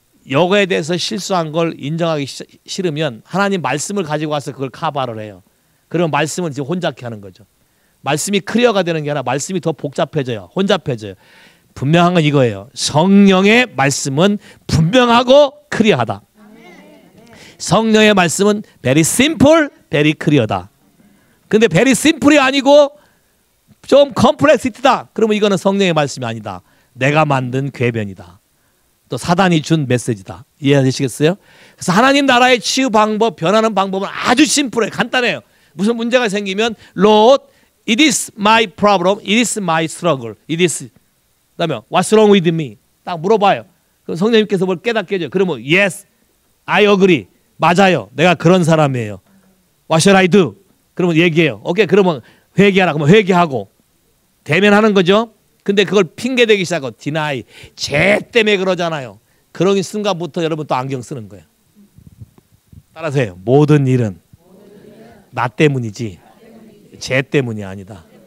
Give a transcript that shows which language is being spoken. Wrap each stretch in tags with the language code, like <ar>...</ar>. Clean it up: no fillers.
<ko>여거에 대해서 실수한 걸 인정하기 싫으면 하나님 말씀을 가지고 와서 그걸 카바를 해요. 그러면 말씀은 지금 혼잡게 하는 거죠. 말씀이 클리어가 되는 게 아니라 말씀이 더 복잡해져요. 혼잡해져요. 분명한 건 이거예요. 성령의 말씀은 분명하고 클리어하다. 성령의 말씀은</ko> <en>very simple, very clear</en> <ko>다. 근데</ko> <en>very simple</en> <ko>이 아니고 좀 컴플렉시티다. 그러면 이거는 성령의 말씀이 아니다. 내가 만든 궤변이다. 또 사단이 준 메시지다. 이해하시겠어요? 그래서 하나님 나라의 치유 방법, 변하는 방법은 아주 심플해요. 간단해요. 무슨 문제가 생기면</ko> <en>Lord, it is my problem, it is my struggle, it is</en> <ko>그다음에</ko> <en>what's wrong with me?</en> <ko>딱 물어봐요. 그럼 성령님께서 뭘 깨닫게 해줘요. 그러면</ko> <en>yes, I agree.</en> <ko>맞아요. 내가 그런 사람이에요.</ko> <en>What shall I do?</en> <ko>그러면 얘기해요. 오케이, 그러면 회개하라. 그러면 회개하고 대면하는 거죠. 근데 그걸 핑계대기 시작하고 deny. 죄 때문에 그러잖아요. 그런 순간부터 여러분 또 안경 쓰는 거예요. 따라서 해요. 모든 일은 나 때문이지 죄 때문이 아니다.</ko>